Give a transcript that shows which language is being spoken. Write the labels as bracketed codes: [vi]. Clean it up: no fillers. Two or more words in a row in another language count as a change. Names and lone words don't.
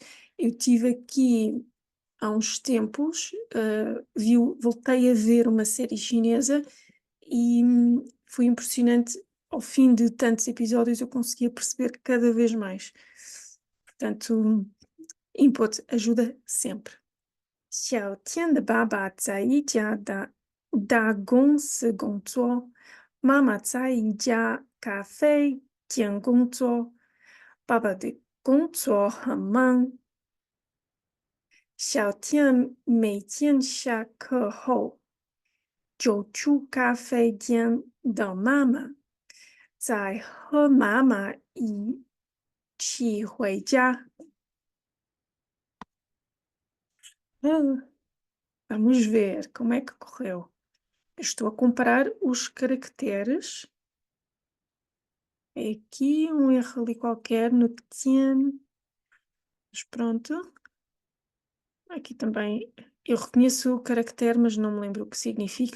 [pt] Eu tive aqui há uns tempos, voltei a ver uma série chinesa e foi impressionante. Ao fim de tantos episódios, eu conseguia perceber cada vez mais. Portanto, input ajuda sempre. [zh] 小天的爸爸在一家大公司工作，妈妈在一家咖啡店工作。爸爸的工作很忙，小天每天下课后就去咖啡店等妈妈，再和妈妈一起回家。 [pt] Vamos ver como é que correu. Estou a comparar os caracteres. É aqui um erro ali qualquer no tien. Mas pronto. Aqui também eu reconheço o caractere, mas não me lembro o que significa.